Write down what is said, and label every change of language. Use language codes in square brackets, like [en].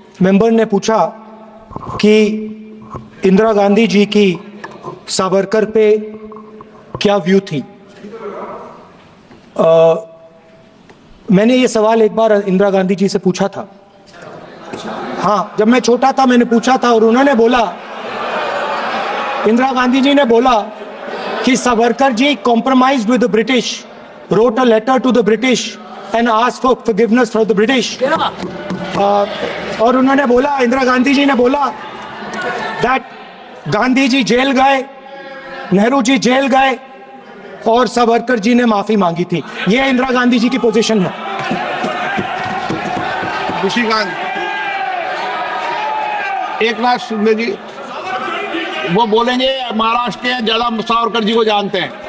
[hi] Member ने पूछा कि इंदिरा गांधी जी की सावरकर पे क्या व्यू थी। मैंने ये सवाल एक बार इंदिरा गांधी जी से पूछा था। हाँ, जब मैं छोटा था मैंने पूछा था और उन्होंने बोला, इंदिरा गांधी जी ने बोला कि [en] Savarkar ji compromised with the British, wrote a letter to the British and asked for forgiveness from the British. [hi] और उन्होंने बोला, इंदिरा गांधी जी ने बोला that गांधी जी जेल गए, नेहरू जी जेल गए और सावरकर जी ने माफी मांगी थी। ये इंदिरा गांधी जी की पोजीशन है। ऋषिकांत, एक नाथ शिंदे जी वो बोलेंगे महाराष्ट्र के ज्यादा सावरकर जी को जानते हैं,